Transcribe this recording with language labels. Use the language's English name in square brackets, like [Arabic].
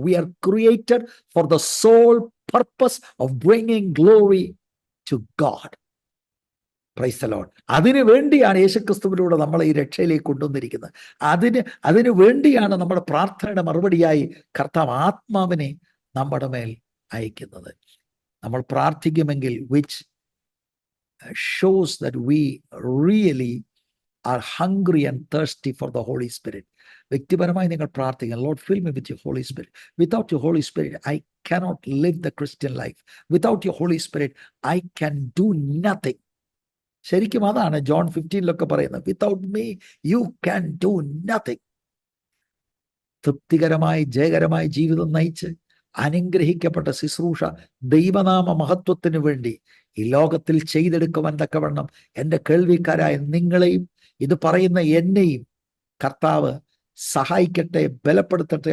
[English] We are created for the sole purpose of bringing glory to God. Praise the Lord. [Malayalam] അതിനു വേണ്ടിയാണ് യേശുക്രിസ്തുവിലൂടെ നമ്മളെ ഈ രക്ഷയിലേക്ക് കൊണ്ടുവന്നിരിക്കുന്നത്. അതിനു വേണ്ടിയാണ് നമ്മുടെ പ്രാർത്ഥനയുടെ മറുപടിയായി കർത്താവ് ആത്മാവിനെ നമ്മുടെ മേൽ അയക്കുന്നത്. നമ്മൾ പ്രാർത്ഥിക്കുമെങ്കിൽ [English] which shows that we really are hungry and thirsty for the Holy Spirit. [Malayalam] വ്യക്തിപരമായി നിങ്ങൾ പ്രാർത്ഥിക്കണം, [English] Lord fill me with your Holy Spirit. Without your Holy Spirit I cannot live the Christian life. Without your Holy Spirit I can do nothing. [Malayalam] ശരിക്കും അതാണ് John 15 പറയുന്നത്, [English] Without me you can do nothing. [Malayalam] തൃപ്തികരമായി ജയകരമായ ജീവിതം നയിച്ച് അനുഗ്രഹിക്കപ്പെട്ട ശുശ്രൂഷ ദൈവനാമ മഹത്വത്തിന് വേണ്ടി ഈ ലോകത്തിൽ ചെയ്തെടുക്കുവാൻ തക്കവണ്ണം എൻ്റെ കേൾവിക്കാരായ നിങ്ങളെയും ഇത് പറയുന്ന എന്നെയും കർത്താവ് സഹായിക്കട്ടെ, ബലപ്പെടുത്തട്ടെ.